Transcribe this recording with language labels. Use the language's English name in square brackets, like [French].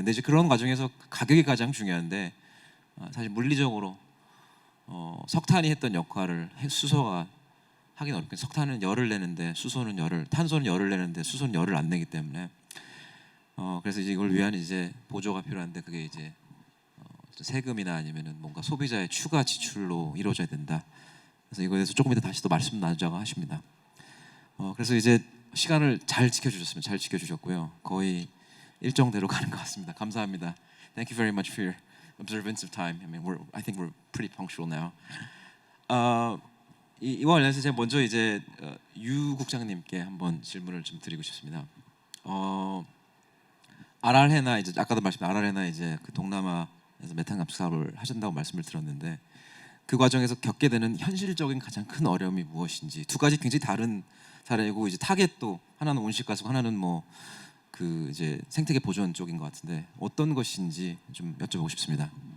[Korean] 근데 이제 그런 과정에서 가격이 가장 중요한데 사실 물리적으로 석탄이 했던 역할을 수소가 하긴 어렵고, 석탄은 열을 내는데 수소는 열을, 탄소는 열을 내는데 수소는 열을 안 내기 때문에 그래서 이제 이걸 위한 이제 보조가 필요한데 그게 이제 세금이나 아니면은 뭔가 소비자의 추가 지출로 이루어져야 된다. 그래서 이거에 대해서 조금 이따 다시 또 말씀 나누자고 하십니다. 그래서 이제 시간을 잘 지켜주셨습니다. 잘 지켜주셨고요. 거의 일정대로 가는 것 같습니다. 감사합니다. [English] Thank you very much for your observance of time. I think we're pretty punctual now. [Korean] 이와 관련해서 제가 먼저 이제 유 국장님께 한번 질문을 좀 드리고 싶습니다. 아랄헤나 이제 아까도 말씀드린 아랄헤나 이제 그 동남아에서 메탄 감축 사업을 하신다고 말씀을 들었는데 그 과정에서 겪게 되는 현실적인 가장 큰 어려움이 무엇인지, 두 가지 굉장히 다른 사례이고 이제 타겟도 하나는 온실가스, 하나는 뭐 그 이제 생태계 보존 쪽인 것 같은데 어떤 것인지 좀 여쭤보고 싶습니다.